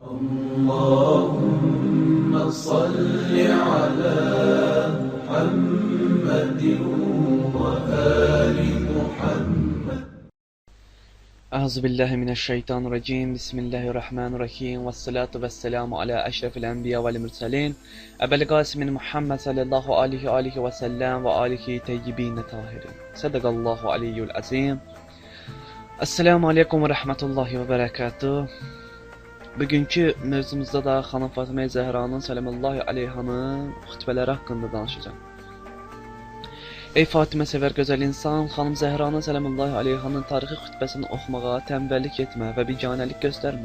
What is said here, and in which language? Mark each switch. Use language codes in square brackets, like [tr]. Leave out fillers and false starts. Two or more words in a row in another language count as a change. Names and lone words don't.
[ar] اللهم صل على محمد وآل محمد. أعوذ بالله من الشيطان الرجيم. بسم الله الرحمن الرحيم والصلاة والسلام على أشرف الأنبياء والمرسلين أبي القاسم محمد صلى الله عليه وسلم وآله طيبين الطاهرين. صدق الله العلي العظيم. السلام عليكم ورحمة الله وبركاته. [az] Bugünkü mövzumuzda da xanım Fatimə Zəhranın [ar] صلى الله عليها [az] xütbələri haqqında danışacağım. Ey Fatimə sevər gözəl insan, xanım Zəhranın [ar] صلى الله عليها [az] tarixi xütbəsini oxumağa tənbəllik etmə və biganəlik göstərmə.